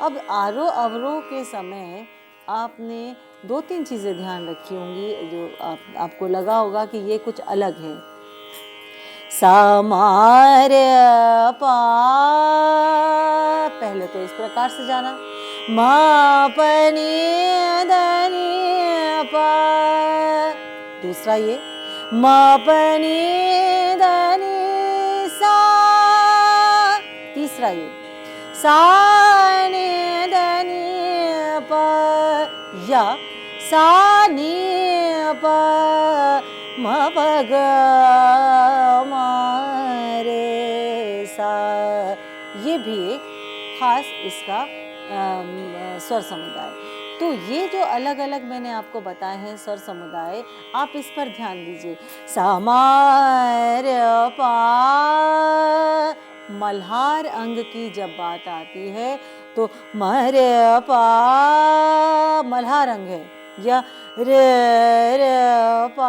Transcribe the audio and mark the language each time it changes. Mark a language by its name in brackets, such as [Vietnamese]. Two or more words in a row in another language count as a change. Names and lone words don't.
[Hindi] अब आरोह अवरोह के समय आपने दो तीन चीज़ें ध्यान रखी होंगी जो आपको लगा होगा कि ये कुछ अलग है। सा मा रे पा, पहले तो इस प्रकार से जाना, मा प नी द नि पा, दूसरा ये मा प नी द नि सा, तीसरा ये सा नी द नि प, या सा नी प म प ग म रे सा। ये भी एक खास इसका स्वर समुदाय। तो ये जो अलग अलग मैंने आपको बताए हैं स्वर समुदाय, आप इस पर ध्यान दीजिए। सा मा रे पा, मल्हार अंग की जब बात आती है तो म रे पा मल्हार अंग है, या रे रे पा।